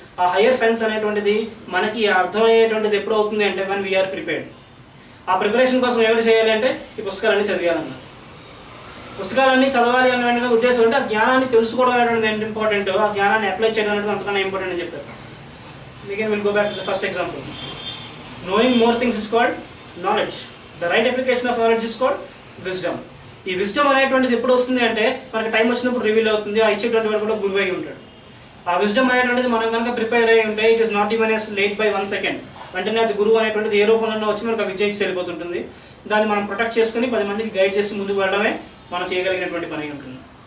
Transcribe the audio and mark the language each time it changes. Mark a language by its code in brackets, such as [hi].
[te] ఆ higher science అనేటువంటిది మనకి అర్థమయ్యేటువంటిది ఎప్పుడు అవుతుంది అంటే [en] when we are prepared. [te] ఆ ప్రిపరేషన్ కోసం ఎవరు చేయాలి అంటే ఈ పుస్తకాలన్నీ చదివేయాలన్నారు. పుస్తకాలన్నీ చదవాలి అనే ఉద్దేశం అంటే ఆ జ్ఞానాన్ని తెలుసుకోవడం అనేటువంటి ఎంత ఇంపార్టెంట్, ఆ జ్ఞానాన్ని అప్లై చేయడం అనేది అంతకన్నా ఇంపార్టెంట్ అని చెప్పారు. [en] Again we'll go back to the first example. Knowing more things is called knowledge. The right application of knowledge is called wisdom. [te] ఈ విజ్డమ్ అనేటువంటిది ఎప్పుడు వస్తుంది అంటే మనకి టైం వచ్చినప్పుడు రివీల్ అవుతుంది. ఆ ఇచ్చేటువంటి వాడు కూడా గురువు అయి ఉంటాడు. ఆ విజ్డమ్ అనేటువంటిది మనం కనుక ప్రిపేర్ అయ్యి ఉంటే [en] It is not even as late by 1 second. [te] వెంటనే అది గురువు అనేటువంటిది ఏ రూపంలో వచ్చి మనకు ఆ విద్య వెళ్ళిపోతుంటుంది. దాన్ని మనం ప్రొటెక్ట్ చేసుకుని 10 మందికి గైడ్ చేసి ముందుకు వెళ్ళడమే మనం చేయగలిగినటువంటి పని ఉంటుంది.